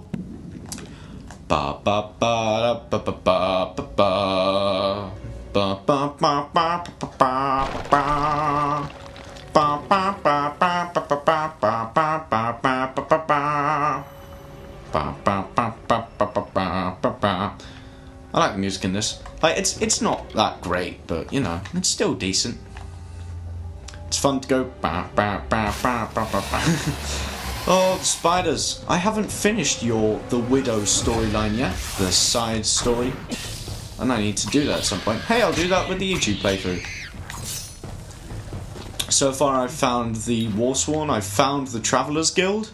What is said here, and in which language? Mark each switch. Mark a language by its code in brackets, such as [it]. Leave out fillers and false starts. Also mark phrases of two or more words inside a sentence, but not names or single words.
[en] Ba ba ba ba ba ba ba ba ba ba ba ba ba ba. I like the music in this. Like, it's not that great, but you know, it's still decent. It's fun to go ba ba ba ba ba ba ba. Oh, the spiders! I haven't finished the Widow storyline yet, the side story, and I need to do that at some point. Hey, I'll do that with the YouTube playthrough. So far I've found the Warsworn, I've found the Traveller's Guild.